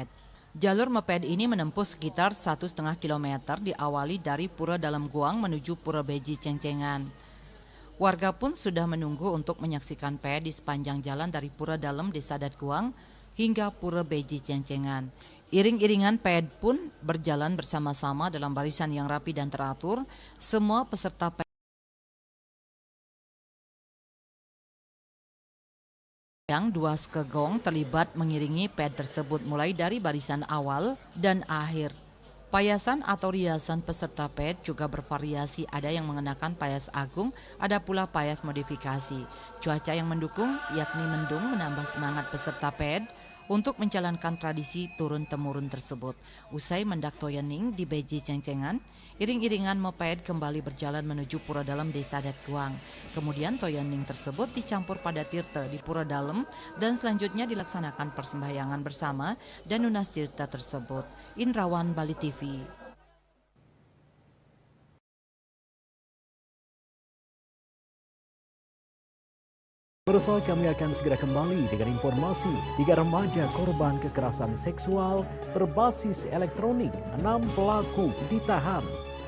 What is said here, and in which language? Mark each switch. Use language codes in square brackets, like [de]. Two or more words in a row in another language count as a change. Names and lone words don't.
[id] Jalur meped ini menempuh sekitar 1,5 km diawali dari Pura Dalam Guang menuju Pura Beji Cengcengan. Warga pun sudah menunggu untuk menyaksikan ped di sepanjang jalan dari Pura Dalam Desa Adat Guang hingga Pura Beji Cengcengan. Iring-iringan ped pun berjalan bersama-sama dalam barisan yang rapi dan teratur. Semua peserta ped yang dua skegong terlibat mengiringi ped tersebut mulai dari barisan awal dan akhir. Payasan atau riasan peserta ped juga bervariasi, ada yang mengenakan payas agung, ada pula payas modifikasi. Cuaca yang mendukung yakni mendung menambah semangat peserta ped untuk menjalankan tradisi turun-temurun tersebut. Usai [ban] mendak toyening [id] di Beji Cengcengan, iring-iringan moped kembali berjalan menuju Pura Dalam Desa Adat Guang. Kemudian toyening tersebut dicampur pada tirta di Pura Dalam dan selanjutnya dilaksanakan persembahyangan bersama dan nunas tirta tersebut. Indrawan, Bali TV. Pemirsa, kami akan segera kembali dengan informasi 3 remaja korban kekerasan seksual berbasis elektronik, 6 pelaku ditahan.